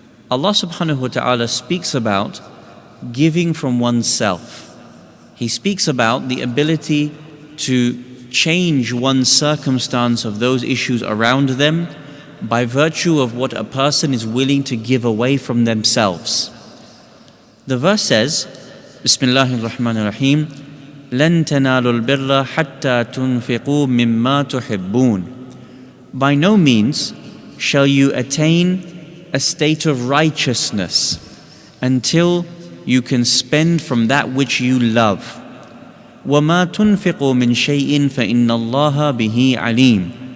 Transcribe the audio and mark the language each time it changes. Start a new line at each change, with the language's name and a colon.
English: Allah subhanahu wa ta'ala speaks about giving from oneself. He speaks about the ability to change one's circumstance of those issues around them by virtue of what a person is willing to give away from themselves. The verse says,
Arabic: Bismillahir Rahmanir Rahim, لَن تَنَالُوا الْبِرَّ حَتَّى تُنْفِقُوا مِمَّا تُحِبُّونَ.
English: By no means shall you attain a state of righteousness until you can spend from that which you love.
Arabic: وَمَا تُنْفِقُوا مِنْ شَيْءٍ فَإِنَّ اللَّهَ بِهِ عَلِيمٌ.